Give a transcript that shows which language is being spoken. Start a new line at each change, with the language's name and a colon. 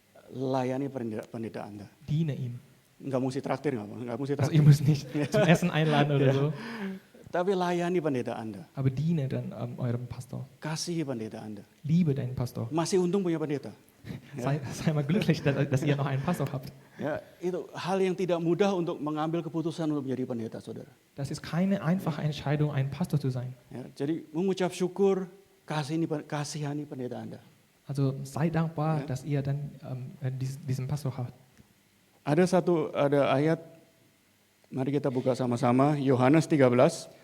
Indonesian: layani pendeta Anda.
German: diene ihm.
Indonesian: Nggak mesti traktir, nggak mesti
German: Also
Indonesian: traktir.
German: ihr müsst nicht zum Essen einladen oder so,
Indonesian: Tapi layani pendeta Anda.
German: aber diene dann eurem Pastor.
Indonesian: Kasihi pendeta Anda.
German: Liebe deinen Pastor.
Indonesian: Masih untung punya pendeta.
German: Sei mal glücklich, dass ihr noch einen Pastor habt.
Indonesian: Ya, itu hal yang tidak mudah untuk mengambil keputusan untuk menjadi pendeta, saudara.
German: Das ist keine einfache Entscheidung, ein Pastor zu sein.
Indonesian: Ya, jadi mengucap syukur, kasihani pendeta Anda.
German: Also sei dankbar, dass ihr dann diesen Pastor habt.
Indonesian: Ada ayat, mari kita buka sama-sama, Yohanes 13,